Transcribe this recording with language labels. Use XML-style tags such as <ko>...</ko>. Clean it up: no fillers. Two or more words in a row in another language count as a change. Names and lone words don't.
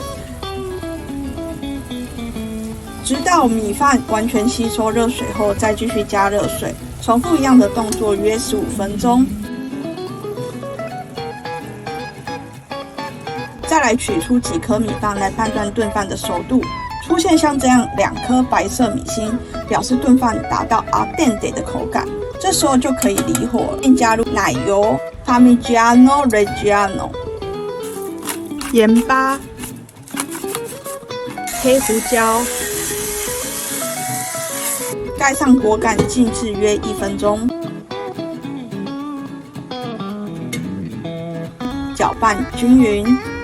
<zh>直到米饭完全吸收热水后，再继续加热水，重复一样的动作约15分钟。再来取出几颗米饭来判断炖饭的熟度，出现像这样2颗白色米心，表示炖饭达到</zh> <it>al dente</it> <zh>的口感。这时候就可以离火，并加入奶油、Parmigiano Reggiano、盐巴、黑胡椒。盖上锅盖，静置约1分钟，搅拌均匀。</zh>